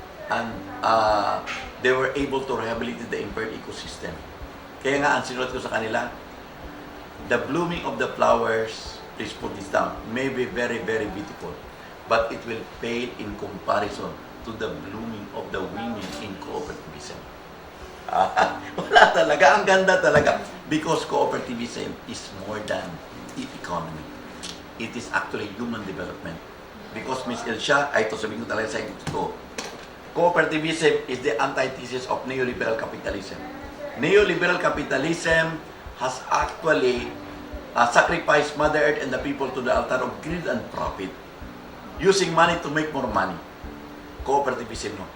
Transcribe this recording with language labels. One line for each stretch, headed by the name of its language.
English: And they were able to rehabilitate the impaired ecosystem.
Filipino: Kaya nga, ang sinulat ko sa kanila,
English: the blooming of the flowers, please put this down, may be very, very beautiful, but it will pale in comparison to the blooming of the women in cooperativism.
Filipino: Wala talaga, ang ganda talaga.
English: Because cooperativism is more than economy. It is actually human development. Because Ms. Elsha,
Filipino: ito sabihin ko talaga sa inyo ito,
English: cooperativism is the antithesis of neoliberal capitalism. Neoliberal capitalism has actually sacrificed Mother Earth and the people to the altar of greed and profit, using money to make more money. Cooperativism, no?